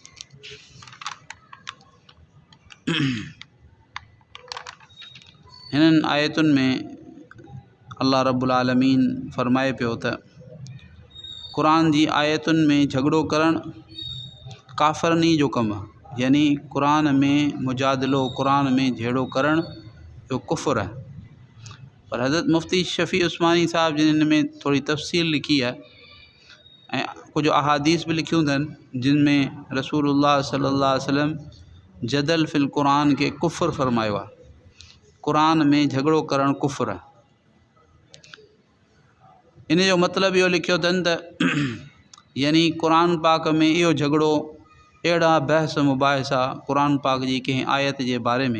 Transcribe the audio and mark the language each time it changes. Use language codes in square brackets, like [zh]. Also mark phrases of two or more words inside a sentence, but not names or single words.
[sd] हिननि आयतुनि में [ar] الله رب العالمين [sd] फरमाए पियो त क़ुरान जी आयतुनि में झगड़ो करणु काफ़िरनि जो कमु आहे, यानी क़ुरान में मुजादिलो, क़ुरान में झेड़ो करणु जो कुफ़्र आहे। पर हज़रत मुफ़्ती शफ़ी उस्मानी साहब जिन हिन में थोरी तफ़सील लिखी आहे ऐं कुझु अहादीस बि लिखियूं अथनि जिन में रसूलुल्लाह [ar] صلى الله عليه وسلم جدل في القرآن [sd] खे कुफ़्र फरमायो आहे। क़ुरान में झगड़ो करणु कुफ़्र आहे। इन जो मतिलबु इहो लिखियो अथनि त यानी क़ुरान पाक में इहो झगड़ो, अहिड़ा बहस मुबाहिसा क़ुरान पाक जी कंहिं आयत जे बारे में